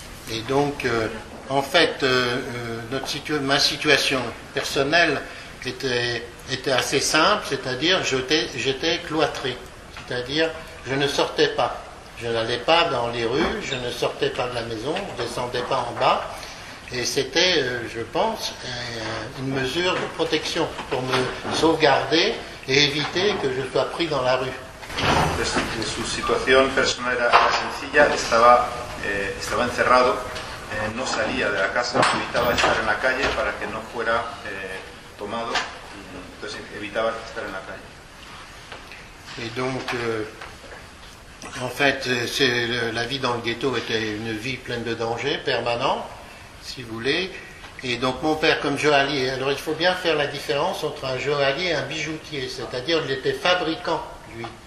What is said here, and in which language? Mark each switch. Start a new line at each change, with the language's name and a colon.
French: Et donc, en fait, ma situation personnelle était assez simple, c'est-à-dire j'étais cloîtré, c'est-à-dire je ne sortais pas. Je n'allais pas dans les rues, je ne sortais pas de la maison, je ne descendais pas en bas. Et c'était, je pense, une mesure de protection pour me sauvegarder et éviter que je sois pris dans la rue.
Spanish: Su situación personal era sencilla, estaba encerrado, no salía de la casa, evitaba estar en la calle para que no fuera tomado, y entonces evitaba estar en la calle.
French: Et donc, en fait, la vie dans le ghetto était une vie pleine de dangers, permanents, si vous voulez. Et donc mon père comme joaillier, alors il faut bien faire la différence entre un joaillier et un bijoutier, c'est-à-dire il était fabricant, lui.